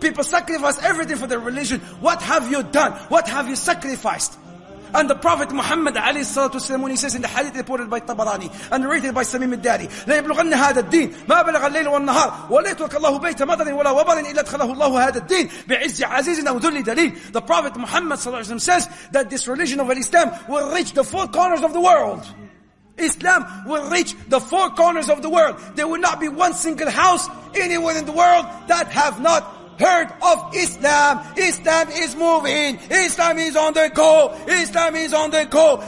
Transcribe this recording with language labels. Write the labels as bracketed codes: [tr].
[en] People sacrifice everything for their religion. What have you done? What have you sacrificed? And the Prophet Muhammad alayhi salatu wasalam, when he says in the hadith reported by Tabarani and narrated by Samim al-Dari, [ar] لا يبلغن هذا الدين ما بلغ الليل والنهار ولا يترك الله بيت مطر ولا وبر إلا أدخله الله هذا الدين بعز عزيز أو ذل دليل. [en] The Prophet Muhammad sallallahu alayhi wa sallam says that this religion of Islam will reach the four corners of the world. Islam will reach the four corners of the world. There will not be one single house anywhere in the world that have not heard of Islam. Islam is moving. Islam is on the go. Islam is on the go.